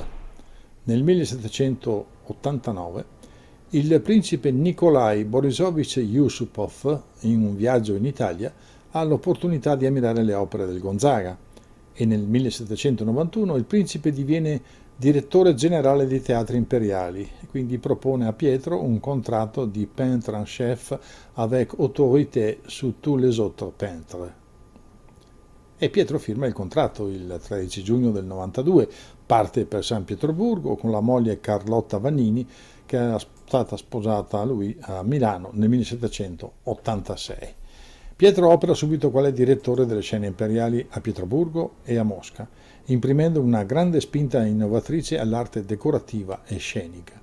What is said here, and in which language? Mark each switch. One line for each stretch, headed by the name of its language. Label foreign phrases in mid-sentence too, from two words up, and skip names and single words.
Italian: Nel 1789 il principe Nikolai Borisovich Yusupov, in un viaggio in Italia, ha l'opportunità di ammirare le opere del Gonzaga e nel 1791 il principe diviene direttore generale dei teatri imperiali e quindi propone a Pietro un contratto di
French: peintre en chef avec autorité sur tous les autres peintres.
Italian: E Pietro firma il contratto il 13 giugno del 92, parte per San Pietroburgo con la moglie Carlotta Vannini, che era stata sposata a lui a Milano nel 1786. Pietro opera subito quale direttore delle scene imperiali a Pietroburgo e a Mosca, imprimendo una grande spinta innovatrice all'arte decorativa e scenica.